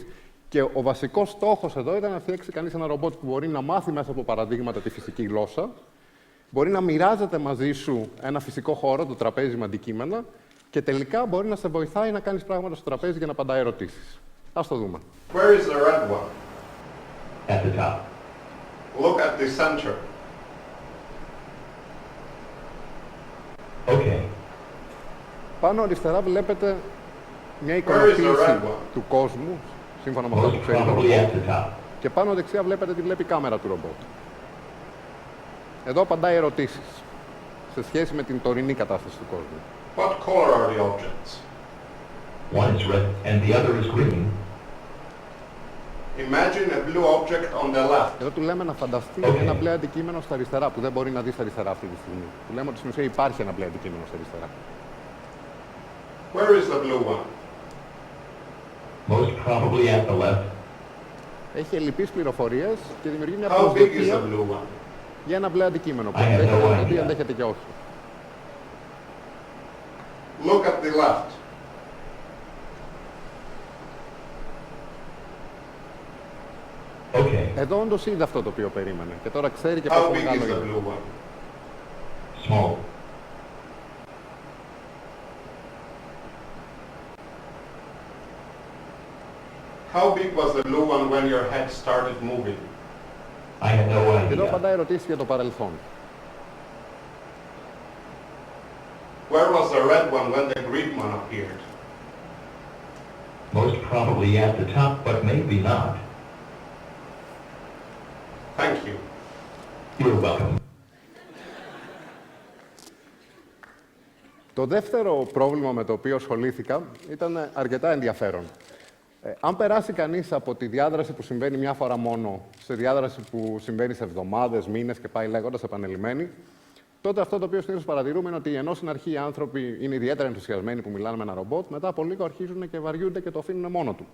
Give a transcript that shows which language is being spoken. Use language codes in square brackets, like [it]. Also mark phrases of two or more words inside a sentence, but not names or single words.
[el] Και ο βασικός στόχος εδώ ήταν να φτιάξει κανείς ένα ρομπότ που μπορεί να μάθει μέσα από παραδείγματα τη φυσική γλώσσα, μπορεί να μοιράζεται μαζί σου ένα φυσικό χώρο, το τραπέζι με αντικείμενα, και τελικά μπορεί να σε βοηθάει να κάνεις πράγματα στο τραπέζι για να απαντάει ερωτήσεις. Ας το δούμε. [en] Where is the red one? At the top. Look at the center. Okay. [el] Πάνω αριστερά βλέπετε μια [en] Where is the [el] εικονοποίηση [en] red one? [el] του κόσμου, σύμφωνα με αυτό που [en] Most [el] ξέρει το [en] probably at [el] ρομπότ. [en] the top. [el] Και πάνω δεξιά βλέπετε τι βλέπει η κάμερα του ρομπότ. Εδώ απαντάει ερωτήσεις σε σχέση με την τωρινή κατάσταση του κόσμου. [en] What color are the objects? One is red and the other is green. Imagine a blue object on the left. [el] Εδώ του λέμε να φανταστεί [en] Okay. [el] ένα μπλε αντικείμενο στα αριστερά, που δεν μπορεί να δει στα αριστερά αυτή τη στιγμή. Του λέμε ότι στην ουσία υπάρχει ένα μπλε αντικείμενο στα αριστερά. [en] Where is the blue one? Most probably at the left. [el] Έχει ελλειπείς πληροφορίες και δημιουργεί μια [en] How big is [el] προσδοκία [en] the blue one? [el] για ένα μπλε αντικείμενο που [en] I have no [el] ενδέχεται [en] idea. [el] ή ενδέχεται και όχι. [en] Look at the left. Okay. [el] Εδώ όντως είδε αυτό το οποίο περίμενε και τώρα ξέρει και [en] How [el] πόσο [en] big [el] μεγάλο [en] is the [el] είναι. [en] blue one? Small. How big was the blue one when your head started moving? I have no [el] Και εδώ [en] idea. [el] απαντάει ερωτήσεις για το παρελθόν. [en] Where was the red one when the green one appeared? Most probably at the top, but maybe not. Thank you. You're welcome. [el] Το δεύτερο πρόβλημα με το οποίο ασχολήθηκα ήταν αρκετά ενδιαφέρον. Αν περάσει κανείς από τη διάδραση που συμβαίνει μια φορά μόνο σε διάδραση που συμβαίνει σε εβδομάδες, μήνες και πάει λέγοντας επανελειμμένη, τότε αυτό το οποίο συνήθως παρατηρούμε είναι ότι ενώ στην αρχή οι άνθρωποι είναι ιδιαίτερα ενθουσιασμένοι που μιλάνε με ένα ρομπότ, μετά από λίγο αρχίζουν και βαριούνται και το αφήνουν μόνο του.